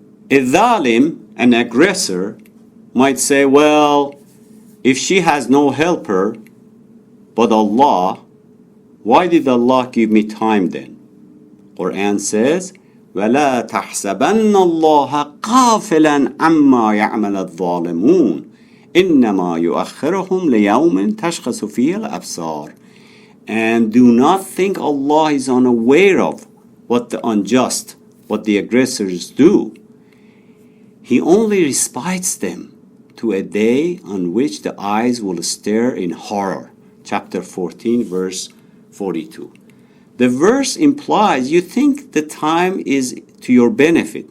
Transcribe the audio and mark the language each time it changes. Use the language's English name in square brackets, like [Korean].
[English] A zalim, an aggressor, might say, well, if she has no helper but Allah, why did Allah give me time then? Quran says, [Arabic] وَلَا تَحْسَبَنَّ اللَّهَ قَافِلًا عَمَّا يَعْمَلَ الظَّالِمُونَ إِنَّمَا يُؤَخِّرُهُمْ لِيَوْمٍ تَشْخَصُ فِيهِ الْأَبْصَارُ. [English] And do not think Allah is unaware of what the unjust, what the aggressors do. He only respites them to a day on which the eyes will stare in horror. Chapter 14, verse 42. The verse implies you think the time is to your benefit.